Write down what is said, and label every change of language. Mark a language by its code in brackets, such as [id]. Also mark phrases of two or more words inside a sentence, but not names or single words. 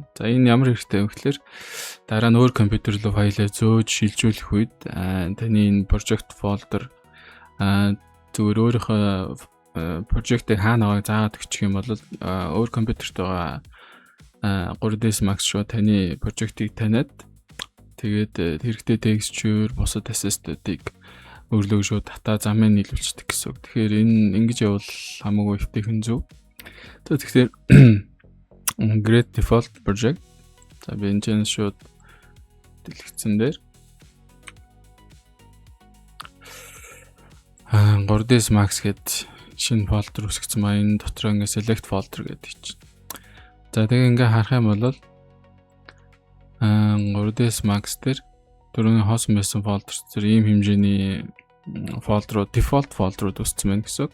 [mn] За энэ ямар хэрэгтэй вэ гэхээр дараа нь өөр компьютер руу файлаа зөөж шилжүүлэх үед таны энэ [en] project folder [mn] зүгээр өөрийнхөө project-ыг хаана байгааг заагаад өгчих юм бол өөр компьютерт байгаа 3ds Max шууд таны project-ыг таниад тэгээд хэрэгтэй texture бусад assist-уудыг өөрлөө шууд дата замыг нийлүүлчихдэг гэсэн үг. Тэгэхээр энэ ингэж явал хамаагүй эвтэйхэн зөв. [en] Тэгэхээр create default project. [mn] За би энэ чинь шууд дэлгэцэн дээр 3ds Max гэдэг шинэ folder үүсгэсэн маа энэ дотор ингээ [en] select folder [mn] гэдэг чинь. За тэгээ ингээ харах юм бол 3ds Max дээр түрүүний хоосон байсан folder зэрэг ийм хэмжээний folder-ууд [en] default folder-ууд [mn] үүссэн байна гэсэн үг.